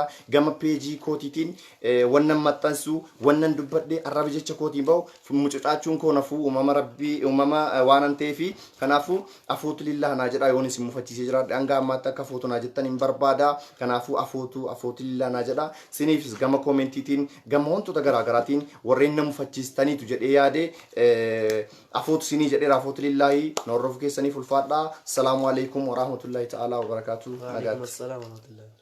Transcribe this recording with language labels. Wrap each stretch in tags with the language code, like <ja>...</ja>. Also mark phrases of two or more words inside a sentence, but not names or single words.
<om>gama peejii kootiitiin wannan maxxansu wannan dubbadhe arrabi jecha kootiin bahu mucucaachuun koo nafuu uumama rabbii uumama waanan ta'eefi kanaafuu afootu lillaa naa jedha yoon isin mufachiise jiraadhe hanga ammaatti akka afootonaa jettan hin barbaada kanaafuu afootu lillaa naa jedha sinifis gama kommentiitiin gama wantoota garaagaraatiin warreen nama mufachiistaniitu jedhee yaade afootu sinii jedhee afootu lillaahi na hordofu keessaniif ulfaadhaa.</om> <ar>السلام عليكم ورحمة الله تعالى وبركاته. وعليكم السلام ورحمة الله.</ar>